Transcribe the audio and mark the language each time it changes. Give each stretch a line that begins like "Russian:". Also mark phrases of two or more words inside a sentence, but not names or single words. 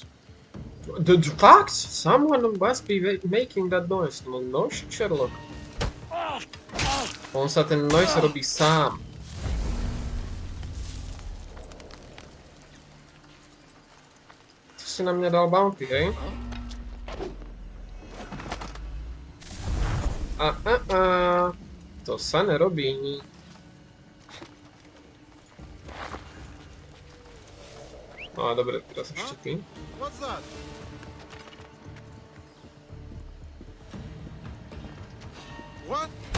English: The fact? Someone must be making that noise. No shit, Sherlock.
Slovak: On sa ten noise robí sám. To si na mňa dal bounty, hej? To sa nerobí. No a dobre, teraz ešte ty.
English: What's that? What?